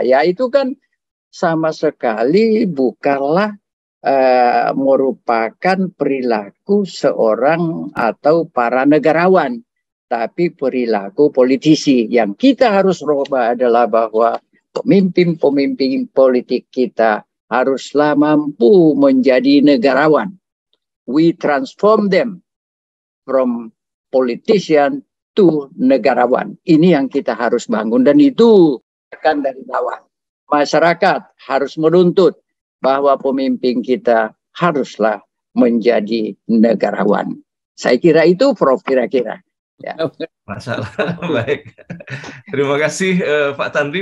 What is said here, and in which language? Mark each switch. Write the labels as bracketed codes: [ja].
[id] Ya itu kan sama sekali bukanlah merupakan perilaku seorang atau para negarawan. Tapi perilaku politisi. Yang kita harus rubah adalah bahwa pemimpin-pemimpin politik kita haruslah mampu menjadi negarawan. [en] We transform them from politician to negarawan. [id] Ini yang kita harus bangun, dan itu akan dari bawah. Masyarakat harus menuntut bahwa pemimpin kita haruslah menjadi negarawan. Saya kira itu, Prof, kira-kira. Ya. Masalah. Baik. Terima kasih Pak Tanri.